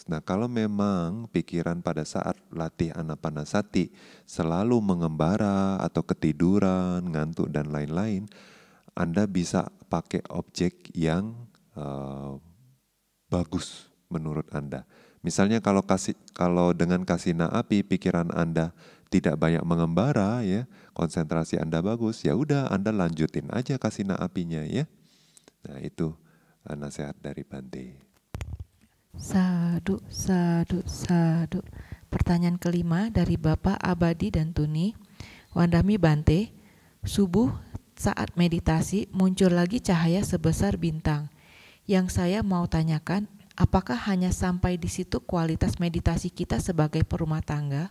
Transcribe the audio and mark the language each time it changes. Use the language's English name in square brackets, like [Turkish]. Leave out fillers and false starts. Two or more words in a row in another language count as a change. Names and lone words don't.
[Indonesian] Nah, kalau memang pikiran pada saat latih anapanasati selalu mengembara atau ketiduran, ngantuk dan lain-lain, Anda bisa pakai objek yang bagus menurut Anda. Misalnya kalau dengan kasina api pikiran Anda tidak banyak mengembara ya, konsentrasi Anda bagus, ya udah Anda lanjutin aja kasina apinya ya. Nah, itu nasihat dari Bante. [Pali] Sadu, sadu, sadu. [Indonesian] Pertanyaan kelima dari Bapak Abadi dan Tuni. [Pali] Wandami Bante, [Indonesian] subuh saat meditasi muncul lagi cahaya sebesar bintang. Yang saya mau tanyakan, apakah hanya sampai di situ kualitas meditasi kita sebagai perumah tangga?